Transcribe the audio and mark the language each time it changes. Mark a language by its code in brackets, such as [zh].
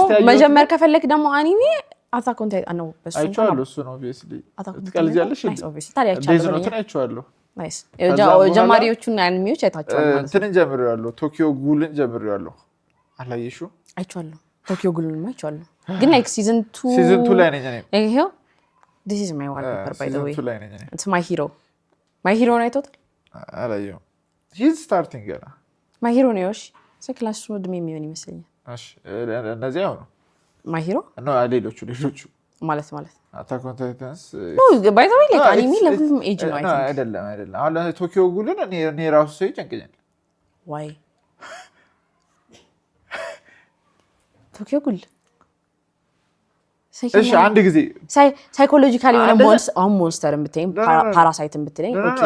[am] መጀመር ከፈለክ ደግሞ አኒሜ አታክ ኦን ታይታን ነው በሱ አይቻለሁ እሱ ነው obviously ትቀልጃለሽ ታዲያ አይቻለሁ ናይስ ጀማሪዎቹን አኒሜዎች አይታችኋል ማለት እንትን ጀምሬዋለሁ ቶኪዮ ጉልን ጀምሬዋለሁ አላየሽው አይቻለሁ ቶኪዮ ጉልን ማይቻል ግን like season 2 ላይ ነኝ እኔ [en] ይሄው this is my wallpaper by the way [am] season 2 ላይ ነኝ እኔ [en] it's my hero ነው አይቶት [am] አላየው [en] he's starting [am] ገና my hero ነው እሺ ክላስ ነው ድሜ የሚሆን ይመስለኛል እሺ እነዚህ አሁን [en] my hero [am] ነው ሌሎቹ ማለት [en] Attack on Titans no by the way like anime [am] ለሁሉም ኤጅ ነው አይደለም አሁን ቶኪዮ ጉልን እኔ ራሱ ሰው ይጨንቀኛል [en] why ቶኪዮ ጉል [am] እሺ አንድ ጊዜ ሳይኮሎጂካሊ የሆነ ሞንስተርን ብትይኝ ፓራሳይትን ብትይኝ ኦኬ